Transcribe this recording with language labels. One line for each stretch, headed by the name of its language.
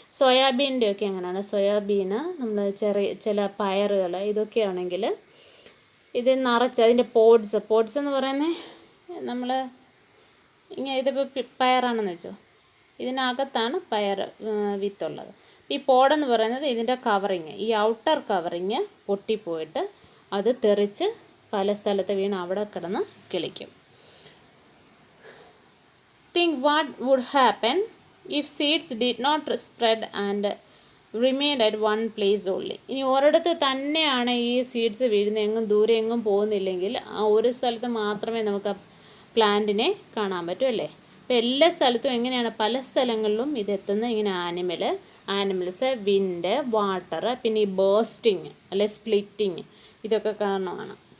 Malayalam: സോയാബീൻ്റെ ഒക്കെ എങ്ങനെയാണ്? സോയാബീന് നമ്മൾ ചില പയറുകൾ ഇതൊക്കെ ആണെങ്കിൽ ഇത് നിറച്ച് അതിൻ്റെ പോഡ്സ് എന്ന് പറയുന്നത്, നമ്മൾ ഇങ്ങനെ ഇതിപ്പോൾ പയറാണെന്ന് വെച്ചോ, ഇതിനകത്താണ് പയർ വിത്തുള്ളത്. ഈ പോഡെന്ന് പറയുന്നത് ഇതിൻ്റെ കവറിങ്, ഈ ഔട്ടർ കവറിങ് പൊട്ടിപ്പോയിട്ട് അത് തെറിച്ച് പല സ്ഥലത്ത് വീണ് അവിടെ കിടന്ന് കിളിക്കും.
English: Think what would happen if seeds did not spread and remained at one place only.
Malayalam: ഇനി ഒരിടത്ത് തന്നെയാണ് ഈ സീഡ്സ് വീഴുന്നത്, ദൂരെ എങ്ങും പോകുന്നില്ലെങ്കിൽ ആ ഒരു സ്ഥലത്ത് മാത്രമേ നമുക്ക് പ്ലാന്റിനെ കാണാൻ പറ്റും, അല്ലേ? അപ്പോൾ എല്ലാ സ്ഥലത്തും എങ്ങനെയാണ്? പല സ്ഥലങ്ങളിലും ഇതെത്തുന്ന ഇങ്ങനെ ആനിമൽസ്, വിൻഡ്, വാട്ടർ, പിന്നെ ഈ ബേസ്റ്റിങ് അല്ലെ സ്പ്ലിറ്റിങ്, ഇതൊക്കെ കാരണമാണ്.